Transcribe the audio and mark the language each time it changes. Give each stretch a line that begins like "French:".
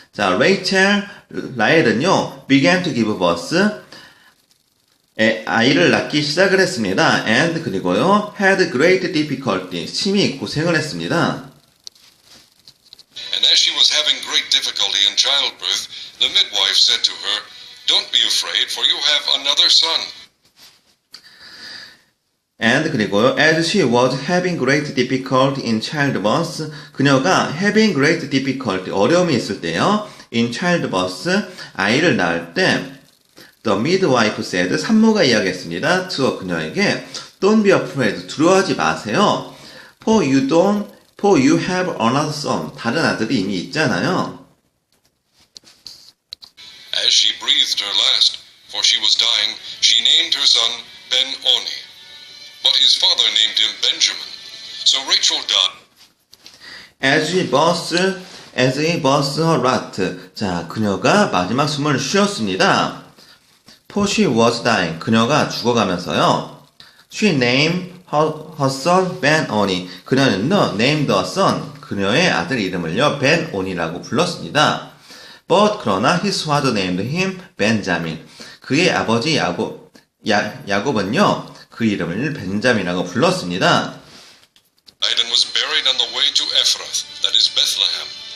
Korean: 자 레이첼, 라헬은요
English: began to give birth,
Korean: 아이를 낳기 시작을 했습니다. And 그리고요
English: had great difficulty,
Korean: 심히 고생을 했습니다.
English: And as she was having great difficulty in childbirth, the midwife said to her, "Don't be afraid, for you have another son." And
Korean: 그리고요,
English: as she was having great difficulty in childbirth, 그녀가 having great difficulty,
Korean: 어려움이 있을 때요,
English: in childbirth,
Korean: 아이를 낳을 때,
English: the midwife said,
Korean: 산모가 이야기했습니다.
English: to
Korean: 그녀에게,
English: don't be afraid,
Korean: 두려워하지 마세요.
English: for you have another son,
Korean: 다른 아들이 이미 있잖아요.
English: As she breathed her last, for she was dying, she named her son Ben-Oni. But his father named him Benjamin. So Rachel died. As he burst her last.
Korean: 자, 그녀가 마지막 숨을 쉬었습니다.
English: For she was dying.
Korean: 그녀가 죽어가면서요.
English: She named her son Ben-Oni.
Korean: 그녀는요,
English: named her son.
Korean: 그녀의 아들 이름을요, Ben-Oni라고 불렀습니다.
English: But
Korean: 그러나
English: his father named him Benjamin.
Korean: 그의 아버지 야곱은요, 그 이름을 벤자민이라고 불렀습니다.
English: Died and was buried on the way to Ephrath, that is Bethlehem.